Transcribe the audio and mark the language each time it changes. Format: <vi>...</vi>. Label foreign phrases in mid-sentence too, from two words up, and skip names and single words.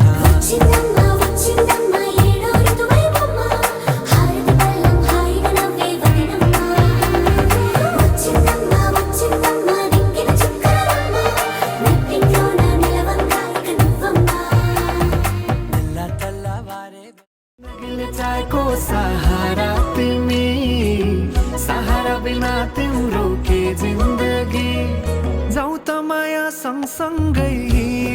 <te>వచ్చిందమ్మ వచ్చిందమ్మ ఏడో ఋతువైవమ్మ హారతి పళ్ళం హాయిగా నవ్వే వదినమ్మ వచ్చిందమ్మ వచ్చిందమ్మ దిక్కిన చుక్కలమ్మ నెట్టింట్లోన నిలవంగా ఇక నువ్వమ్మ తెల్ల తెల్లవారే</te> <ne>चाहेको सहारा तिमी सहारा बिना तिम्रो के जिन्दगी जाऊ त माया सँगसँगै</ne>